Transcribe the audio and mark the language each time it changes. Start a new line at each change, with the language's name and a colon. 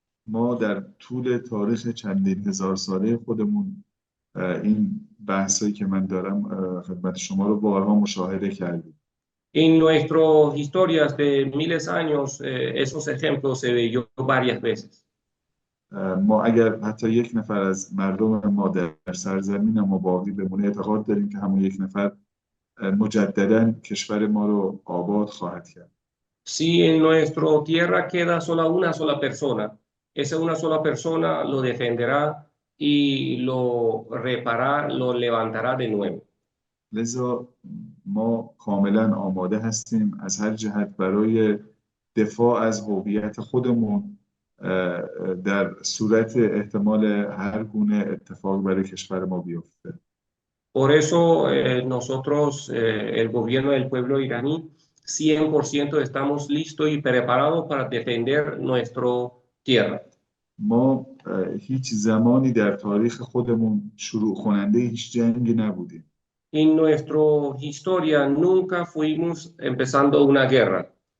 Persian: ما در طول تاریخ چندین هزار ساله خودمون این بحثایی که من دارم خدمت شما رو بارها مشاهده کردیم.
Spanish: En nuestras historias de miles de años, esos ejemplos se vio varias veces.
Persian: ما اگر حتی یک نفر از مردم ما در سرزمین ما باقی بمونه اعتقاد داریم که همون یک نفر مجددا کشور ما رو آباد خواهد کرد.
Spanish: Si en nuestra tierra queda sola una sola persona, esa una sola persona lo defenderá y lo reparará, lo levantará de nuevo.
Persian: لذا ما کاملا آماده هستیم از هر جهت برای دفاع از هویت خودمون در صورت احتمال هر گونه اتفاق برای کشور ما بیفته.
Spanish: Por eso nosotros, el gobierno del pueblo iraní, 100% estamos listos y preparados para defender nuestra tierra.
Persian: ما هیچ زمانی در تاریخ خودمون شروع کننده هیچ جنگی نبودیم.
Spanish: En nuestra historia nunca fuimos empezando una guerra.